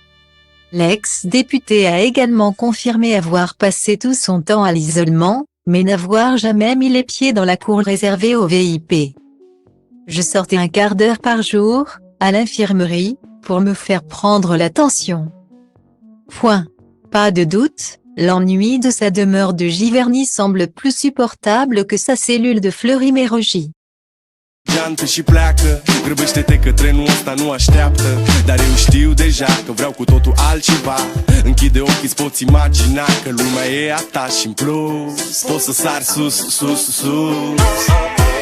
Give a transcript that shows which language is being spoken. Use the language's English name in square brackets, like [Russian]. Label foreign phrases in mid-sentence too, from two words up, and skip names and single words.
[French] L'ex-député a également confirmé avoir passé tout son temps à l'isolement, mais n'avoir jamais mis les pieds dans la cour réservée aux VIP. Je sortais 1/4 d'heure par jour, à l'infirmerie, pour me faire prendre la tension. Point. Pas de doute, l'ennui de sa demeure de Giverny semble plus supportable que sa cellule de Fleury-Mérogis. [Romanian] Jantă și pleacă, grăbește-te că trenul ăsta nu așteaptă. Dar eu știu deja că vreau cu totul altceva. Închide ochii, îți poți imagina că lumea e a ta și în plus poți să sari sus, sus, sus.